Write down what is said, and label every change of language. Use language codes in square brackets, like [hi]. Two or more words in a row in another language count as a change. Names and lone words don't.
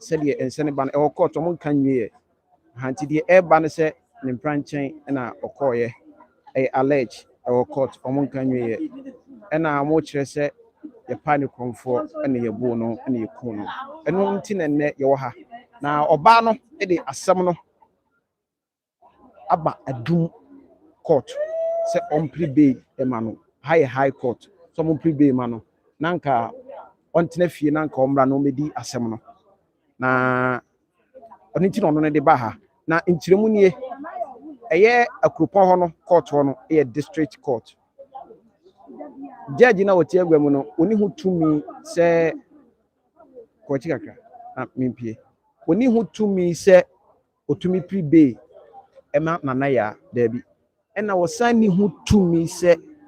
[ak] se de ensene ban court mo kan nwie hanti de eba ne se ne mpranchen na okọ allege court mo kan nwie na mo kire se ye pa ne konfo na ye bu no na ye ku no eno nti na ne ye wo ha na oba no de asem no aba adum court se on prebe emano [en] high court [ak] so on prebe emano nanka ontena fie nanka omra no medi asem no na onti no no de ba ha na nkyiremu nie eye akropon ho no court ho no eye [en] district court [ak] judge na wotie agwamu no oni hu tumi se ko chikaka na mimpie oni hu tumi se otumi prebe ema nana ya dabi ena wosan ni hu tumi se